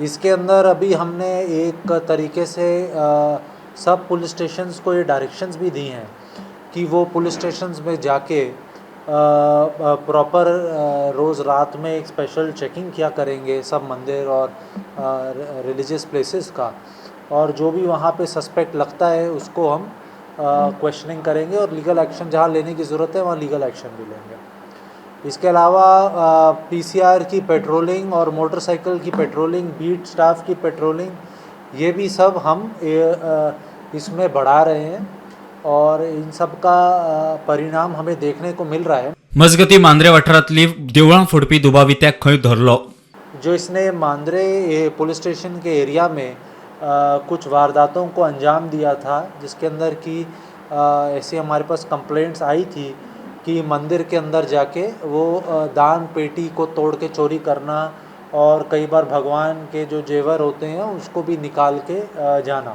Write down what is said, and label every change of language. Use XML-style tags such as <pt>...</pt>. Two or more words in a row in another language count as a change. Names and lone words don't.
<hi>इसके अंदर अभी हमने एक तरीके से सब</hi> <en>police stations</en> <hi>को ये डायरेक्शंस भी दी हैं कि वो</hi> <en>police stations</en> <hi>में जाके प्रॉपर रोज़ रात में एक</hi> <en>special checking</en> <hi>किया करेंगे सब मंदिर और</hi> <en>religious places</en> <hi>का, और जो भी वहाँ पे सस्पेक्ट लगता है उसको हम क्वेश्चनिंग करेंगे और</hi> <en>legal action</en> <hi>जहाँ लेने की ज़रूरत है वहाँ</hi> <en>legal action</en> <hi>भी लेंगे। इसके अलावा पीसीआर की पेट्रोलिंग और मोटरसाइकिल की पेट्रोलिंग,</hi> <en>beat staff</en> <hi>की पेट्रोलिंग, ये भी सब हम इसमें बढ़ा रहे हैं और इन सब का परिणाम हमें देखने को मिल रहा है।</hi> <kok>मजगती मांद्रे वाठारांतली देवळां फोडपी दुबावित्याक खंय धरलो।</kok> <hi>जो इसने मांद्रे पुलिस स्टेशन के एरिया में कुछ वारदातों को अंजाम दिया था, जिसके अंदर की ऐसी हमारे पास कंप्लेंट्स आई थी कि मंदिर के अंदर जाके वो दान पेटी को तोड़ के चोरी करना और कई बार भगवान के जो जेवर होते हैं उसको भी निकाल के जाना।</hi>